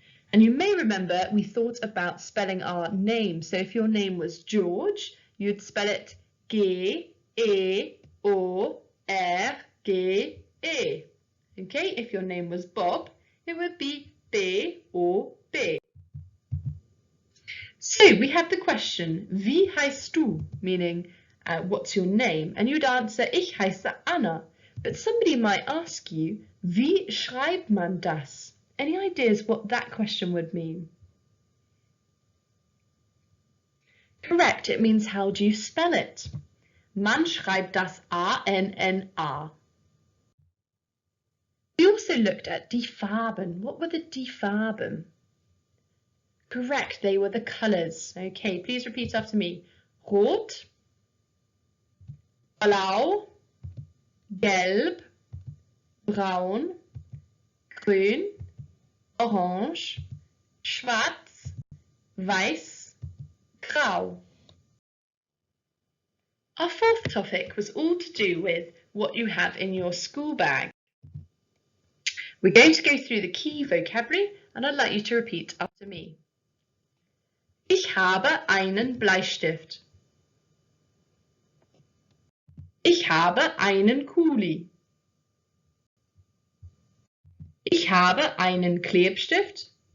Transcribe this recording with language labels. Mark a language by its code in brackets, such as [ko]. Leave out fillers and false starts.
[en] And you may remember we thought about spelling our name. So if your name was George, you'd spell it G, E, O, R, G, E. Okay, if your name was Bob, it would be B, O, B. So we have the question, [de] wie heißt du? [en] Meaning, what's your name? And you'd answer, [de] ich heiße Anna. [en] But somebody might ask you, [de] wie schreibt man das? [en] Any ideas what that question would mean? Correct, it means how do you spell it? [de] Man schreibt das A-N-N-A. [en] We also looked at die Farben. What were the die Farben? Correct, they were the colours. Okay, please repeat after me. [de] Rot, blau, gelb, braun, grün, orange, schwarz, weiß, grau. [en] Our fourth topic was all to do with what you have in your school bag. We're going to go through the key vocabulary and I'd like you to repeat after me. [de] Ich habe einen Bleistift. Ich habe einen Kuli. Ich habe einen Klebstift.